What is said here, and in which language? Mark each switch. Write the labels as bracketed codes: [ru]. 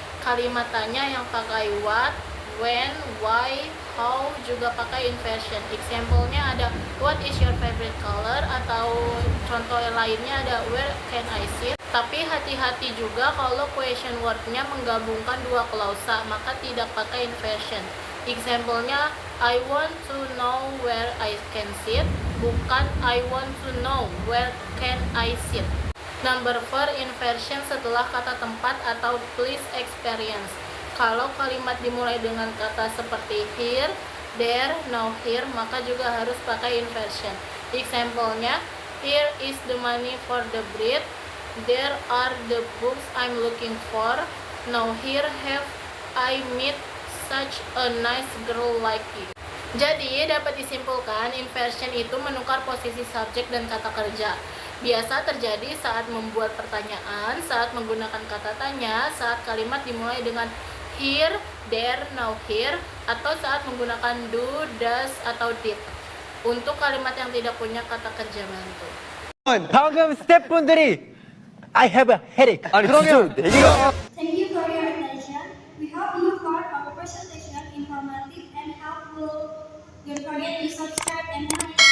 [id] Kalimat tanya yang pakai what, when, why, how juga pakai inversion. Example-nya ada [en] what is your favorite color, [id] atau contoh lainnya ada [en] where can I sit. [id] Tapi hati-hati juga kalau question word-nya menggabungkan dua klausa, maka tidak pakai inversion. Example-nya [en] I want to know where I can sit, [id] bukan [en] I want to know where can I sit. [id] Number 4, inversion setelah kata tempat atau please experience. Kalau kalimat dimulai dengan kata seperti here, there, now here, maka juga harus pakai inversion. [en] Example-nya, here is the money for the bread, there are the books I'm looking for, now here have I met such a nice girl like you. [id] Jadi dapat disimpulkan inversion itu menukar posisi subjek dan kata kerja. Biasa terjadi saat membuat pertanyaan, saat menggunakan kata tanya, saat kalimat dimulai dengan here, there, now here, atau saat menggunakan do, does, atau did. Untuk kalimat yang tidak punya kata kerja bantu. [ko] 방금 스태프분들이 [en] I have a headache. [ko] 그러면 [en] Thank you for your attention. We hope you found our presentation informative and helpful. Don't forget to subscribe and hit